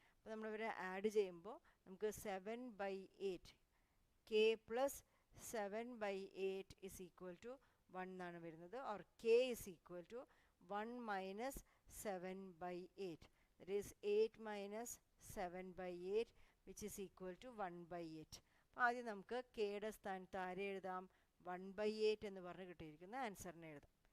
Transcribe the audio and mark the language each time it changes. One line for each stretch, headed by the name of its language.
Malayalam: അപ്പോൾ നമ്മളിവരെ ആഡ് ചെയ്യുമ്പോൾ നമുക്ക്
English: 7/8 K plus 7/8 is equal to 1
Malayalam: എന്നാണ് വരുന്നത്. Or
English: K is equal to 1 minus 7/8. That is 8 minus 7/8 which is equal to 1/8.
Malayalam: അപ്പോൾ ആദ്യം നമുക്ക് കെയുടെ സ്ഥാനത്ത് ആരെ എഴുതാം? 1/8 എന്ന് പറഞ്ഞ് കിട്ടിയിരിക്കുന്ന ആൻസറിനെ എഴുതാം.